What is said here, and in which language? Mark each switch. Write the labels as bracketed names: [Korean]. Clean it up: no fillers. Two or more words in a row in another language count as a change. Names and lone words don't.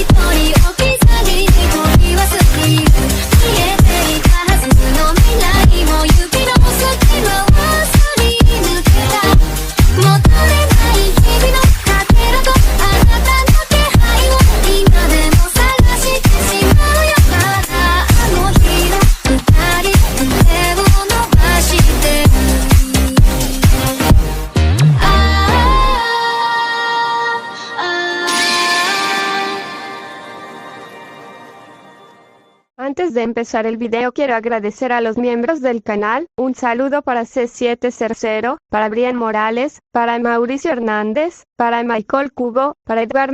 [Japanese] 人置き去りに取り忘れる見えていたはずの未来も指の隙間をすり抜けた戻れない日々のかけらとあなたの気配を今でも探してしまうよまだあの日の二人手を伸ばしてる [Spanish] Antes de empezar el video quiero agradecer a los miembros del canal, un saludo para C700, para Brian Morales, para Mauricio Hernández, para Michael Cubo, para Edgar